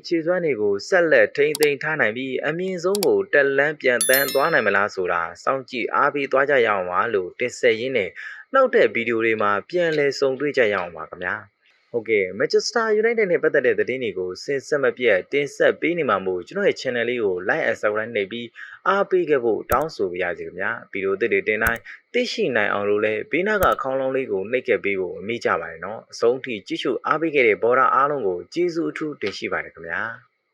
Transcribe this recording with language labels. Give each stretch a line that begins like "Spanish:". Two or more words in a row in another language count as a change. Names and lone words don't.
Burmese: ခြေစွမ်းတွေကိုဆက်လက်ထိန်းသိမ်းထားနိုင်ပြီးအမြင့်ဆုံးကိုတက်လန်းပြန်တန်းသွားနိုင်မလားဆိုတာစောင့်ကြ ည့်အားပေးသွားကြရအောင်ပါလို့တင်ဆက်ရင်းနဲ့နောက်တဲ့ဗီဒီယိုတွေမှာပြန်လဲဆုံတွေ့ကြရအောင်ပါခင်ဗျာဟုတ်ကဲ့ Manchester United နဲ့ပတ်သက်တဲ့သတင်းတွေကိုစင်ဆက်မပြတ်တင်ဆက်ပေးနေမှာမို့ကျွန်တော်ရဲ့ channel လေးကို
English: like and subscribe
Burmese: နှိပ်ပြီးအားပေးခဲ့ဖို့တောင်းဆိုပါရစေခင်ဗျာဗီဒီယိုသစ်တွေတင်တိုင်းသိရှိနိုင်အောင်လို့လည်းဘေးနားကခေါင်းလုံးလေးကိုနှိပ်ခဲ့ပေးဖို့အမိကြပါတယ်နော်အဆုံးထိကြည့်ရှုအားပေးခဲ့တဲ့ဘော်ဒါအားလုံးကိုကျေးဇူးအထူးတင်ရှိပါတယ်ခင်ဗျာ